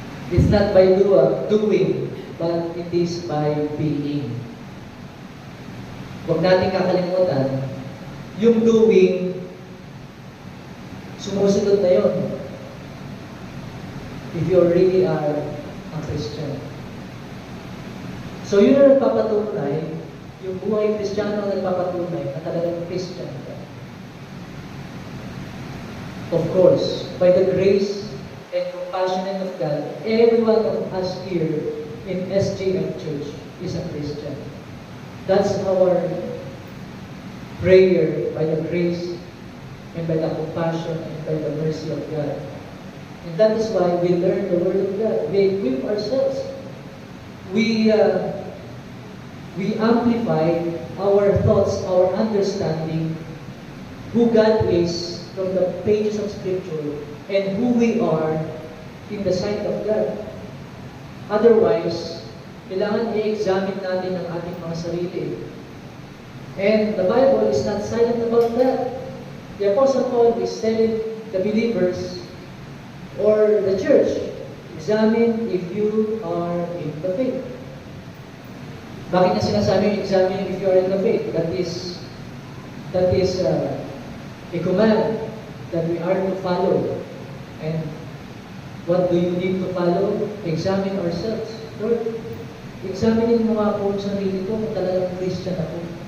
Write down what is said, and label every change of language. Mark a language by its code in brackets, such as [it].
[en] It's not by doing, but it is by being. [tl] Huwag natin kakalimutan, yung doing, sumusunod na yun. [en] If you really are a Christian. [tl] So yun ang nagpapatunay, yung buhay Kristiyano ang nagpapatunay na talagang Christian ka. [en] Of course, by the grace and compassion of God, every one of us here in SJF Church is a Christian. That's our prayer by the grace and by the compassion and by the mercy of God. And that is why we learn the Word of God. We equip ourselves. We amplify our thoughts, our understanding, who God is from the pages of Scripture and who we are in the sight of God. [tl] Otherwise, kailangan i-examine natin ang ating mga sarili. [en] And the Bible is not silent about that. The Apostle Paul is telling the believers or the church, examine if you are in the faith. [tl] Bakit niya sinasabi [en] examine if you are in the faith? That is a command that we are to follow. And what do you need to follow? Examine ourselves. [tl] Lord, examinin mo nga po ang sarili ko kung talagang Christian ako.